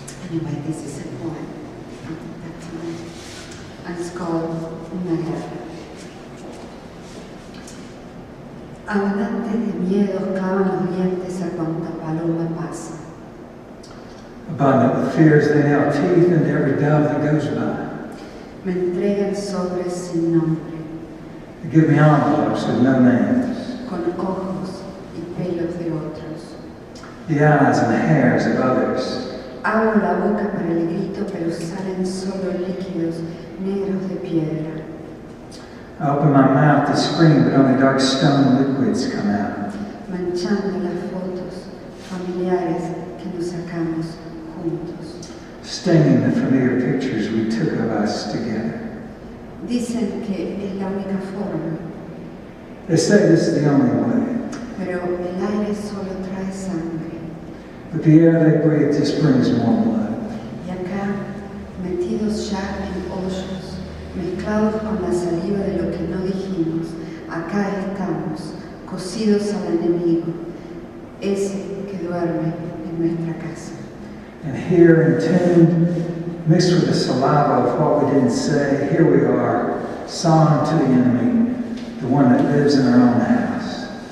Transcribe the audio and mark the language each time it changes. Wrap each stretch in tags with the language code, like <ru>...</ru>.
<en>Anyway, this is a poem from that time, and it's called Una guerra.</en> <es>Abundantes de miedo clavan los dientes a cuanta paloma pasa.</es> <en>Abundant with fears, they nail teeth into every dove that goes by.</en> <es>Me entregan sobres sin nombre,</es> <en>They give me envelopes with no names.</en> <es>con ojos y pelos de otros.</es> <en>The eyes and the hairs of others.</en> <es>Abro la boca para el grito, pero salen solo líquidos negros de piedra.</es> <en>I open my mouth to scream, but only dark stone liquids come out.</en> <es>Manchando las fotos familiares que nos sacamos juntos.</es> <en>Staining the familiar pictures we took of us together.</en> <es>Dicen que es la única forma,</es> <en>They say this is the only way,</en> <es>pero el aire solo trae sangre.</es> <en>but the air they breathe just brings more blood.</en> <es>Y acá, metidos ya en hoyos, mezclados con la saliva de lo que no dijimos, acá estamos, cosidos al enemigo, ese que duerme en nuestra casa.</es> <en>And here, entombed, mixed with the saliva of what we didn't say, here we are, solemn to the enemy, the one that lives in our own house.</en>